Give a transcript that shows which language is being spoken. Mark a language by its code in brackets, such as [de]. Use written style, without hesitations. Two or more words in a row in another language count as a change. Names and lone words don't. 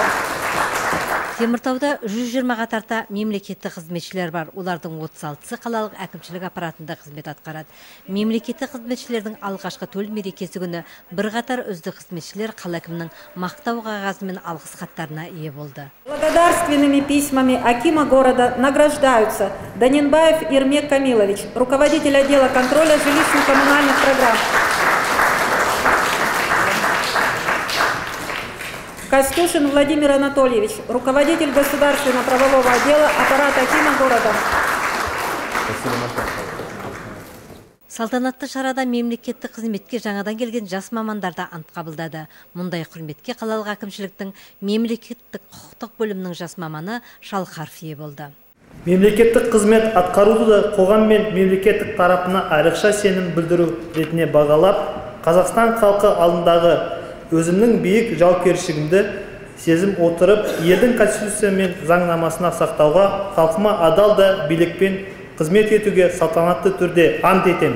[kk] Теміртауда 120-ға тарта мемлекеттік қызметшілер бар. Олардың 36-сы қалалық әкімшілік аппаратында қызмет атқарады. Мемлекеттік қызметшілердің алғашқы төл мерекесі күні бірқатар үздік қызметшілер қала әкімінің мақтау қағазы мен алғыс хаттарына ие болды. [ru] Благодарственными письмами акима города награждаются Данинбаев Ирмек Камилович, руководитель отдела контроля жилищно-коммунальных программ. Костюшин Владимир Анатольевич, руководитель государственно-правового отдела аппарата акима города. [kk] Салтанатты шарада мемлекеттік қызметке жаңадан келген жас мамандарда ант қабылдады. Мұндай құрметке қалалық әкімшіліктің мемлекеттік құқықтық бөлімінің жас маманы Шалқаров ие болды. Мемлекеттік қызмет атқаруды қоғам мен мемлекеттік тарапына айрықша сенім білдіру ретіне бағалап, Қазақстан халқы алдындағы өзімнің биік жауапкершілігімді сезім отырып, елдің конституция мен заңнамасына сақтауға, халқыма адал да билікпен қызмет етуге салтанатты түрде ант етемін.